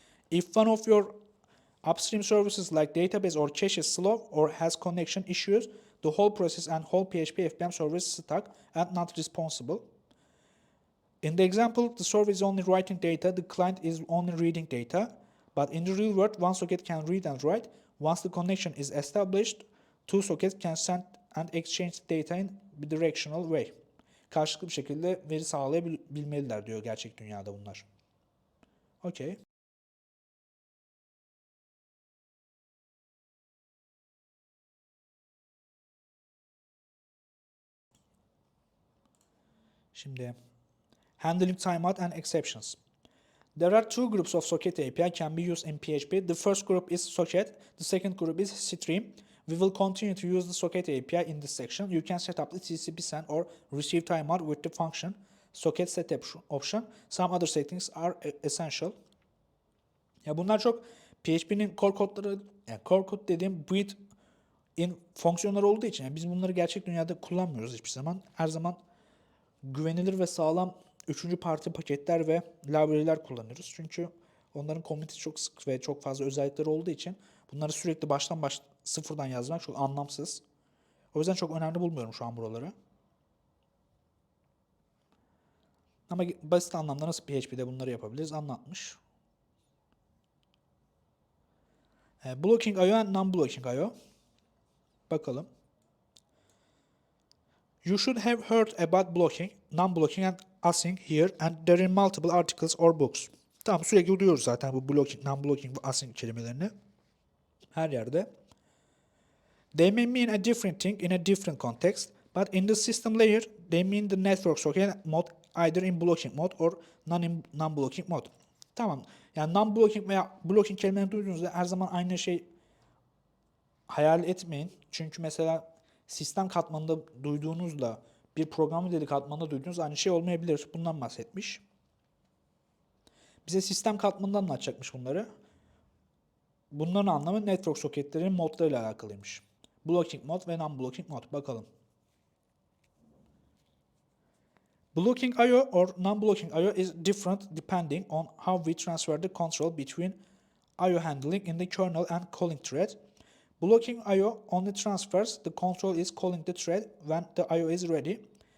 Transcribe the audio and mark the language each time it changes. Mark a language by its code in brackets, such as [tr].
[en] If one of your upstream services like database or cache is slow or has connection issues, the whole process and whole PHP FPM server is stuck and not responsible. In the example, the server is only writing data, the client is only reading data. But in the real world, one socket can read and write. Once the connection is established, two sockets can send and exchange data in a directional way. [tr] Karşılıklı bir şekilde veri sağlayabilmeliler diyor gerçek dünyada bunlar. [en] Okay. [tr] Şimdi [en] handling timeout and exceptions. There are two groups of socket API can be used in PHP. The first group is socket, the second group is stream. We will continue to use the socket API in this section. You can set up the TCP send or receive timeout with the function socket setup option. Some other settings are essential. [tr] Ya bunlar çok PHP'nin core kodları, yani core kod dediğim built-in fonksiyonlar olduğu için yani biz bunları gerçek dünyada kullanmıyoruz hiçbir zaman. Her zaman güvenilir ve sağlam üçüncü parti paketler ve library'ler kullanıyoruz. Çünkü onların community'si çok sık ve çok fazla özellikleri olduğu için bunları sürekli sıfırdan yazmak çok anlamsız. O yüzden çok önemli bulmuyorum şu an buraları. Ama basit anlamda nasıl PHP'de bunları yapabiliriz anlatmış. [en] Blocking I/O and non-blocking I/O. [tr] Bakalım. [en] You should have heard about blocking, non-blocking and async here and there are multiple articles or books. [tr] Tamam, sürekli duyuyoruz zaten bu blocking, non-blocking ve async kelimelerini. Her yerde. [en] They may mean a different thing in a different context, but in the system layer, they mean the network socket mode either in blocking mode or non-blocking mode. [tr] Tamam. Yani non-blocking veya blocking kelimelerini duyduğunuzda her zaman aynı şey hayal etmeyin. Çünkü mesela sistem katmanında duyduğunuzla bir program dili katmanında duyduğunuz aynı şey olmayabilir. Bundan bahsetmiş. Bize sistem katmanından anlatacakmış bunları. Bunların anlamı network soketlerinin modlarıyla alakalıymış. [en] Blocking mode ve non-blocking mode. [tr] Bakalım. [en] Blocking I/O or non-blocking I/O is different depending on how we transfer the control between I/O handling in the kernel and calling thread. Blocking I/O only transfers the control is calling the thread when the I/O is ready.